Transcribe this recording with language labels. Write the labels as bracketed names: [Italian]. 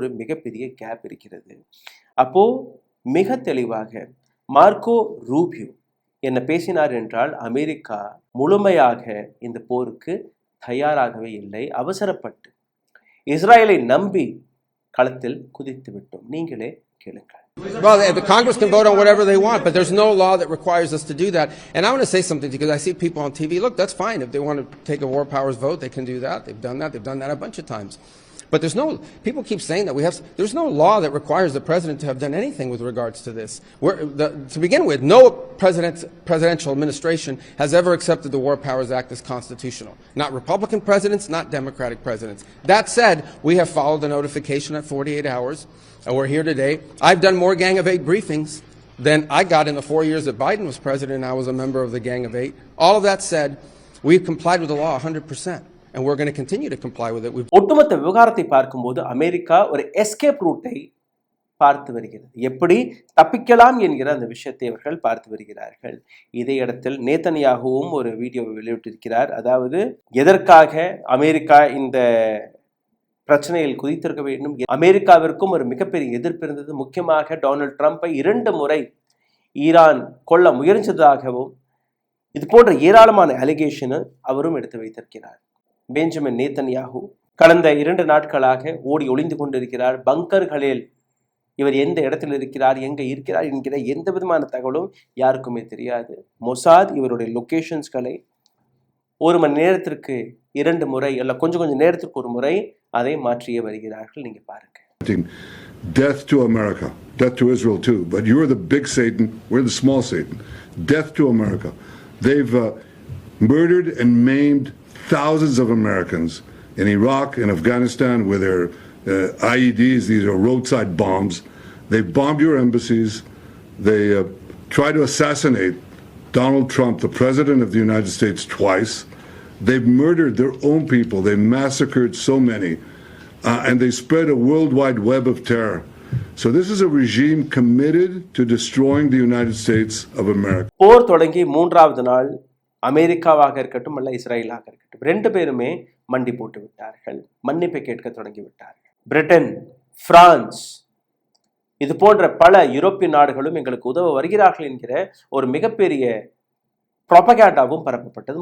[Tamil] ஒரு மிகப்பெரிய கேப் இருக்கிறது. அப்போ மிக தெளிவாக மார்க்கோ ரூபியோ என்ன பேசினார் என்றால், அமெரிக்கா முழுமையாக இந்த போருக்கு தயாராகவே இல்லை, அவசரப்பட்டு இஸ்ரேலை நம்பி களத்தில் குதித்து விட்டோம். நீங்களே கேளுங்கள். [English] Well, the Congress can vote on whatever they want, but there's no law that requires us to do that. And I want to say something because I see people on TV. Look, that's fine. If they want to take a war powers vote, they can do that. They've done that. They've done that a bunch of times. But people keep saying that there's no law that requires the president to have done anything with regards to this. To begin with, no presidential administration has ever accepted the War Powers Act as constitutional. Not Republican presidents, not Democratic presidents. That said, we have followed the notification at 48 hours. And we're here today. I've done more Gang of 8 briefings than I got in the 4 years that Biden was president and I was a member of the Gang of 8. All of that said, we've complied with the law 100%. And we're going to continue to comply with it. [Tamil] ஒட்டுமொத்த விவகாரத்தை பார்க்கும்போது America ஒரு escape ரூட்டை பார்த்து வருகிறது. எப்படி தப்பிக்கலாம் என்கிற அந்த விஷயத்தை அவர்கள் பார்த்து வருகிறார்கள். இதே இடத்தில் நேதன்யாகுவும் ஒரு வீடியோவை வெளியிட்டிருக்கிறார். அதாவது எதற்காக அமெரிக்கா இந்த பிரச்சனையில் குதித்திருக்க வேண்டும், அமெரிக்காவிற்கும் ஒரு மிகப்பெரிய எதிர்ப்பு இருந்தது. முக்கியமாக டொனால்ட் ட்ரம்பை 2 முறை ஈரான் கொல்ல முயற்சித்ததாகவும் இது போன்ற ஏராளமான அலிகேஷனை அவரும் எடுத்து வைத்திருக்கிறார். பெஞ்சமின் நேதன்யாகு கடந்த 2 நாட்களாக ஓடி ஒளிந்து கொண்டிருக்கிறார். பங்கர்களில் இவர் எந்த இடத்தில் இருக்கிறார், எங்க இருக்கிறார் என்கிற எந்த விதமான தகவலும் யாருக்குமே தெரியாது. மொசாத் இவருடைய லொகேஷன்ஸ்களை 1 மணி நேரத்திற்கு 2 முறை அல்ல கொஞ்சம் நேரத்திற்கு ஒரு முறை அதை மாற்றியே வருகிறார்கள். நீங்க பாருங்க. [English] death to America, death to Israel too. But you're the big Satan, we're the small Satan. Death to America. They've murdered and maimed thousands of Americans in Iraq and Afghanistan with their IEDs. These are roadside bombs. They bombed your embassies. They tried to assassinate Donald Trump, the President of the United States, twice. They've murdered their own people. They massacred so many. And they spread a worldwide web of terror. So this is a regime committed to destroying the United States of America. [Tamil] போர் தொடங்கி 3வது நாள் அமெரிக்காவாக இருக்கட்டும் அல்ல இஸ்ரேலாக இருக்கட்டும், ரெண்டு பேருமே மண்டி போட்டு விட்டார்கள், மன்னிப்பை கேட்க தொடங்கி விட்டார்கள். பிரிட்டன், பிரான்ஸ், இது போன்ற பல யூரோப்பிய நாடுகளும் எங்களுக்கு உதவ வருகிறார்கள் என்கிற ஒரு மிகப்பெரிய ப்ரொபகேண்டாவும் பரப்பப்பட்டது.